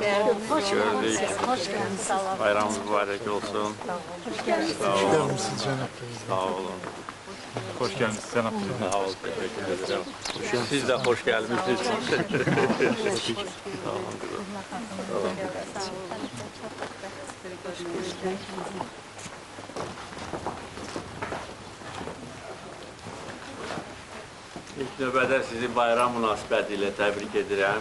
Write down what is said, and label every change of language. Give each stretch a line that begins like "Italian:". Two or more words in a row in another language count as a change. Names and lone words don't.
Turkish: Hoş Gördük. Hoş geldiniz. Bayramınız mübarek olsun. Hoş geldiniz. Sağ olun. Cenab Sağ olun. Hoş geldiniz Cenab Sağ olun. Teşekkür ederim. Siz de hoş gelmişsiniz. Sağ olun.
Azerbaijani: İlk növbədə sizi bayram münasibəti ilə təbrik edirəm.